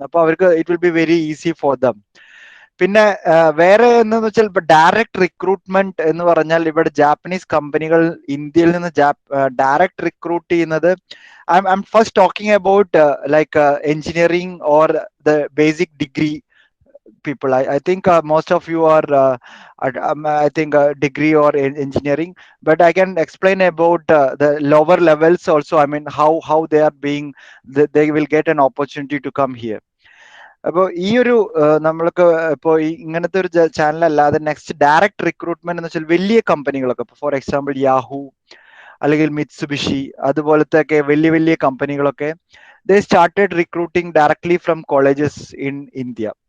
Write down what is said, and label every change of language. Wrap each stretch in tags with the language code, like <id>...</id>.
<ml>അപ്പൊ അവർക്ക്</ml> <en>It will be very easy for them.</en> <ml>പിന്നെ വേറെ എന്താന്ന് വെച്ചാൽ ഇപ്പൊ ഡയറക്റ്റ് റിക്രൂട്ട്മെന്റ് എന്ന് പറഞ്ഞാൽ ഇവിടെ ജാപ്പനീസ് കമ്പനികൾ ഇന്ത്യയിൽ നിന്ന് ഡയറക്റ്റ് റിക്രൂട്ട് ചെയ്യുന്നത്,</ml> <en>I'm first talking about like engineering or the basic degree people. I think most of you are I think degree or engineering, but I can explain about the lower levels also. I mean how they are being, they will get an opportunity to come here.</en> <ml>അപ്പോൾ ഈ ഒരു നമ്മൾക്ക് ഇപ്പോൾ ഇങ്ങനത്തെ ഒരു channel അല്ലാതെ next direct recruitment എന്ന് വെച്ചാൽ വലിയ കമ്പനികളൊക്കെ, ഫോർ എക്സാമ്പിൾ യാഹൂ അല്ലെങ്കിൽ മിത്സുബിഷി അതുപോലത്തെ ഒക്കെ വലിയ വലിയ കമ്പനികളൊക്കെ</ml> <en>They started recruiting directly from colleges in India.</en>